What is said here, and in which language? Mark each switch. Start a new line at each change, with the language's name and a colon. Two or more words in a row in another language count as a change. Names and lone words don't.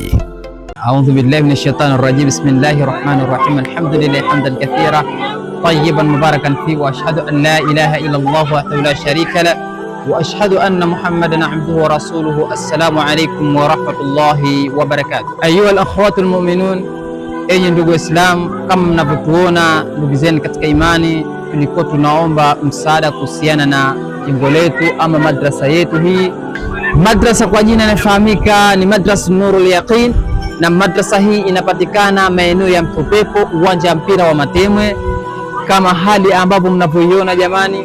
Arabic: أعوذ بالله من الشيطان الرجيم. بسم الله الرحمن الرحيم. الحمد لله حمدا كثيرا طيبا مباركا في وأشهد أن لا إله إلا الله وحده لا شريك له وأشهد أن محمدا عبده ورسوله. السلام عليكم ورحمة الله وبركاته. أيها الإخوة المؤمنون,
Swahili: enyi ndugu Islam, kama mnavyotuona ndugu zenu katika imani, tulikuwa tunaomba msaada kuhusiana na jengo letu ama madrasa yetu hii. Madrasa kwa jina inafahamika ni Madrasa Nurul Yaqin, na madrasa hii inapatikana maeneo ya Mtopepo, uwanja wa mpira wa Matemwe, kama hali ambapo mnavyoiona jamani.